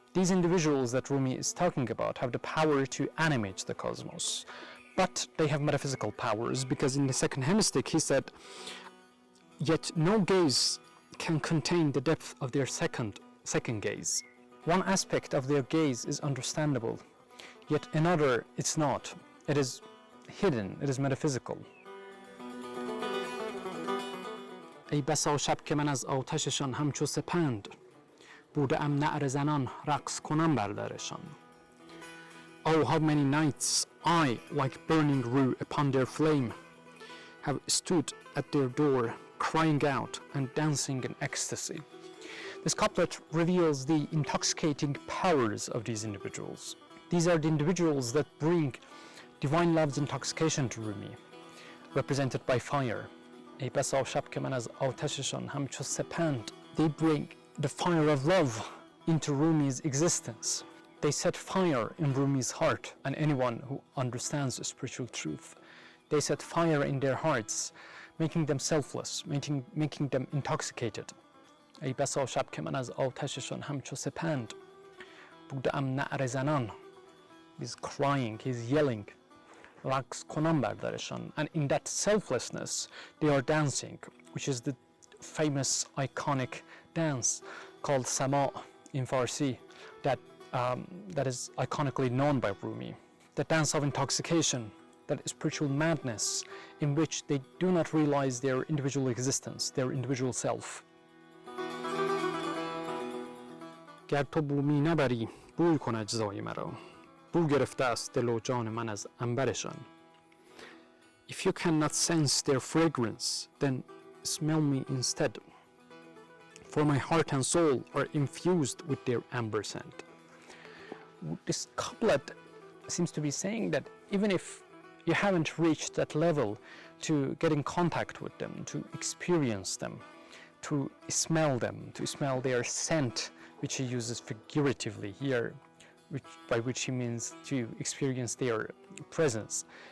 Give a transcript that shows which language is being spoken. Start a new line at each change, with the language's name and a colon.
English: These individuals that Rumi is talking about have the power to animate the cosmos, but they have metaphysical powers, because in the second hemistich he said, yet no gaze can contain the depth of their second gaze. One aspect of their gaze is understandable, yet another it's not. It is hidden, it is metaphysical.
Persian: ای بسا شب که من از آتششان همچو سپند بوده ام نعره زنان رقص کنم بر درشان.
English: Oh, how many nights I, like burning rue upon their flame, have stood at their door, crying out and dancing in ecstasy. This couplet reveals the intoxicating powers of these individuals. These are the individuals that bring divine love's intoxication to Rumi. represented by fire.
Persian: ای بسا شب که من از آتششان همچو سپند.
English: They bring the fire of love into Rumi's existence. They set fire in Rumi's heart, and anyone who understands spiritual truth. They set fire in their hearts, making them selfless, making them intoxicated.
Persian: ای بسا شب که من از آتششان همچو سپند بودم نعره زنان.
English: He's crying, he's yelling.
Persian: رقص کنم بر درشان.
English: And in that selflessness, they are dancing, which is the famous iconic dance called Sama in Farsi, that is iconically known by Rumi. The dance of intoxication, that is spiritual madness, in which they do not realize their individual existence, their individual self.
Persian: گر تو بومی نبری بوی کن اجزای مرا بو گرفته است دل و جان من از عنبرشان.
English: If you cannot sense their fragrance, then smell me instead, for my heart and soul are infused with their amber scent. This couplet seems to be saying that even if you haven't reached that level to get in contact with them, to experience them, to smell them, to smell their scent, which he uses figuratively here, by which he means to experience their presence.